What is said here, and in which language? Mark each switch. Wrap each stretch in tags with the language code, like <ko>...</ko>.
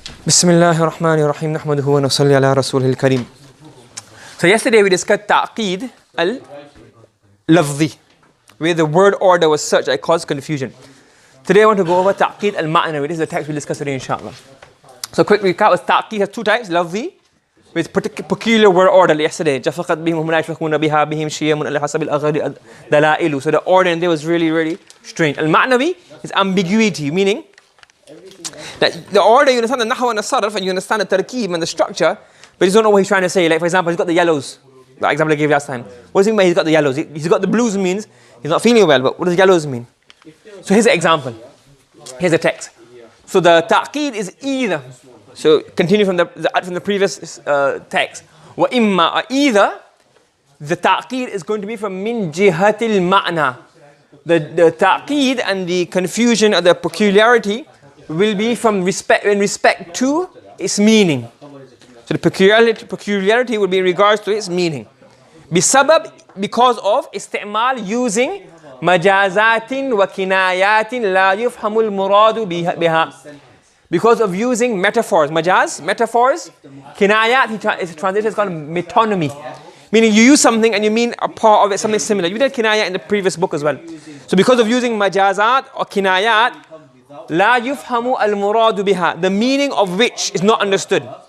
<ar>بسم الله الرحمن الرحيم نحمده ونصلي على رسوله الكريم.</ar> <en>So yesterday we discussed تعقيد اللفظي, where the word order was such that it caused confusion. Today I want to go over تعقيد المعنوي. This is the text we'll discuss today, inshallah. So quick recap was تعقيد has two types, لفظي with peculiar word order yesterday.</en> <ar>جفقت بهم هم لا يشفقون بها بهم شيم على حسب الأغراض دلائل.</ar> <en>So the order in there was really strange. المعنوي is ambiguity, meaning that the order, you understand the nahwa and the sarf, and you understand the tarkeeb and the structure, but you don't know what he's trying to say. Like for example, he's got the yellows. The example I gave last time. What does he mean? He's got the yellows. He's got the blues means he's not feeling well. But what does yellows mean? So here's the example. Here's the text. So the ta'qeed is either. So continue from the previous text. Wa imma, either the ta'qeed is going to be from min jihatil ma'na. The ta'qeed and the confusion or the peculiarity will be from respect to its meaning. So the peculiarity will be in regards to its meaning.</en> <ar>بسبب,</ar> <en>because of</en> <ar>استعمال, using مجازات وكنايات لا يفهم المراد بها.</ar> <en>Because of using metaphors, majaz, metaphors, kinayat, it's translated as called metonymy. Meaning you use something and you mean a part of it, something similar. You did kinayat in the previous book as well. So because of using majazat or kinayat,</en> <ar>لا يفهم المراد بها,</ar> <en>the meaning of which is not understood.</en>